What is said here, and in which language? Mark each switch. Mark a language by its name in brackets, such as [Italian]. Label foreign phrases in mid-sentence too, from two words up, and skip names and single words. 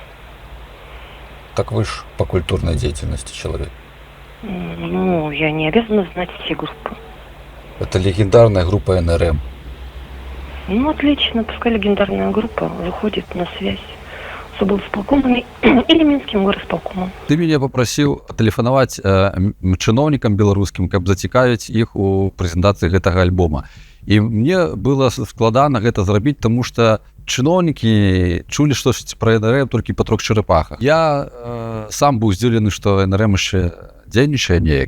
[Russian] Так вы ж по культурной деятельности человек. Ну, я не обязана знать все группы. Это легендарная группа НРМ. Ну, отлично. Пускай легендарная группа выходит на связь с облсполкомом или Минским горосполкомом. Ты меня попросил [Belarusian] тэлефанаваць чыноўнікам беларускім, каб зацікавіць іх у прэзентацыі гэтага альбома. І мне было складана гэта зрабіць, таму што чыноўнікі чулі штосьці пра НРМ толькі па «Трох чарапахах». Я сам быў здзіўлены, што НРМ яшчэ дзейнічае неяк.